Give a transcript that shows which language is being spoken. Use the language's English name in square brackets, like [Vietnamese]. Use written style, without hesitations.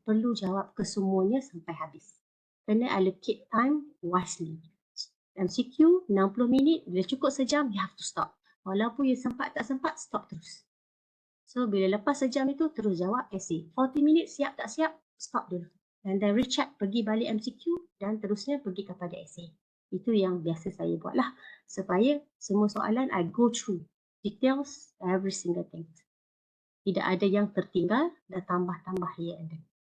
[Malay] Perlu jawab kesemuanya sampai habis. Kena [English] allocate time wisely. [Malay] MCQ 60 minit, bila cukup sejam, [English] you have to stop. [Malay] Walaupun you sempat tak sempat, stop terus. So, bila lepas sejam itu, terus jawab essay. 40 minit, siap tak siap, stop dulu. [English] And then recheck, [Malay] pergi balik MCQ dan terusnya pergi kepada essay. Itu yang biasa saya buat lah. Supaya semua soalan, [English] I go through details, every single thing. [Malay] Tidak ada yang tertinggal dan tambah-tambah [English] here and there.